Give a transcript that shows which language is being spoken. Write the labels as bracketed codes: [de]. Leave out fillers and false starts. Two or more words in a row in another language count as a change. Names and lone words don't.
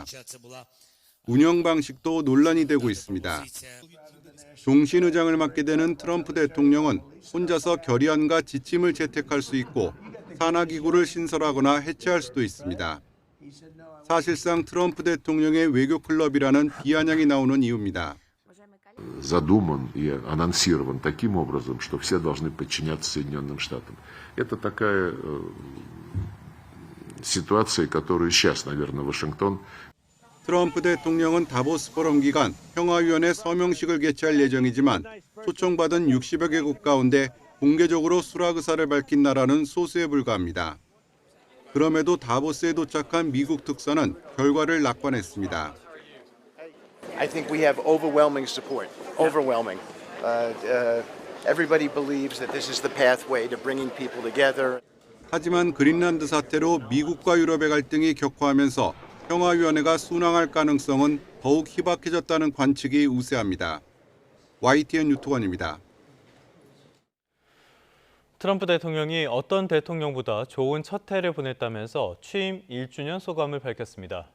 [ko] 운영 방식도 논란이 되고 있습니다. 종신의장을 맡게 되는 트럼프 대통령은 혼자서 결의안과 지침을 채택할 수 있고 산하기구를 신설하거나 해체할 수도 있습니다. 사실상 트럼프 대통령의 외교 클럽이라는 비아냥이 나오는 이유입니다. [ru] Задуман и анонсирован таким образом, что все должны подчиняться Соединенным Штатам. Это такая ситуация, которую сейчас, наверное, Вашингтон. [ko] 트럼프 대통령은 다보스 포럼 기간 평화위원회 서명식을 개최할 예정이지만 초청받은 60여 개국 가운데 공개적으로 수락 의사를 밝힌 나라는 소수에 불과합니다. 그럼에도 다보스에 도착한 미국 특사는 결과를 낙관했습니다. [en] I think we have overwhelming support. Overwhelming. Everybody believes that this is the pathway to bringing people together. [ko] 하지만 그린란드 사태로 미국과 유럽의 갈등이 격화하면서 평화위원회가 순항할 가능성은 더욱 희박해졌다는 관측이 우세합니다. YTN 유투관입니다. 트럼프 대통령이 어떤 대통령보다 좋은 첫 해를 보냈다면서 취임 1주년 소감을 밝혔습니다.